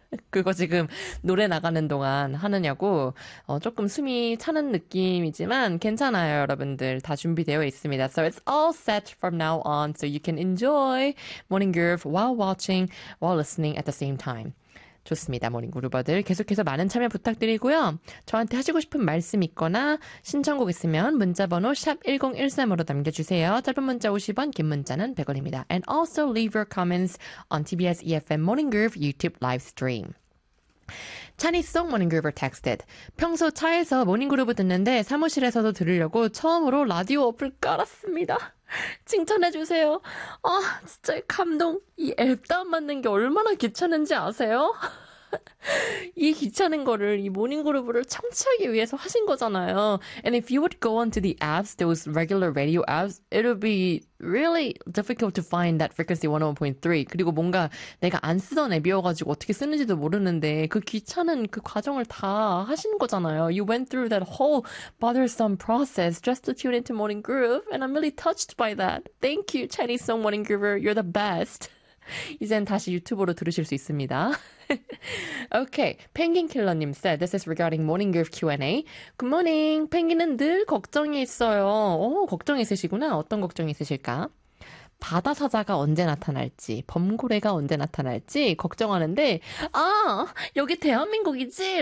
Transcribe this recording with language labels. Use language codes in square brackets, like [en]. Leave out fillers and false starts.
[ko] 그거 지금 노래 나가는 동안 하느냐고 조금 숨이 차는 느낌이지만 괜찮아요, 여러분들. 다 준비되어 있습니다. [en] So it's all set from now on so you can enjoy Morning Groove while watching, while listening at the same time. [ko] 좋습니다. 모닝 그루버들 계속해서 많은 참여 부탁드리고요. 저한테 하시고 싶은 말씀 있거나 신청곡 있으면 문자번호 샵 1013으로 남겨주세요. 짧은 문자 50원, 긴 문자는 100원입니다. [en] And also leave your comments on TBS EFM Morning Groove YouTube live stream. [ko] 찬이 송 모닝 그루버 [en] texted. [ko] 평소 차에서 모닝 그루버 듣는데 사무실에서도 들으려고 처음으로 라디오 어플 깔았습니다. 칭찬해주세요. 아, 진짜 감동. 이 앱 다운받는 게 얼마나 귀찮은지 아세요? 이 귀찮은 거를 이 모닝그루브를 청취하기 위해서 하신 거잖아요. [en] And if you would go onto the apps, those regular radio apps, it would be really difficult to find that frequency 101.3. [ko] 그리고 뭔가 내가 안 쓰던 앱이어가지고 어떻게 쓰는지도 모르는데 그 귀찮은 그 과정을 다 하신 거잖아요. [en] You went through that whole bothersome process just to tune into Morning Groove, and I'm really touched by that. Thank you, Chinese Song Morning Groover. You're the best. [ko] 이젠 다시 유튜브로 들으실 수 있습니다. [en] Okay, Penguin Killer님 said, this is regarding Morning Groove Q&A. Good morning, [ko] 펭귄은 늘 걱정이 있어요. 오, 걱정 있으시구나. 어떤 걱정 있으실까? 바다 사자가 언제 나타날지, 범고래가 언제 나타날지 걱정하는데, 아, 여기 대한민국이지?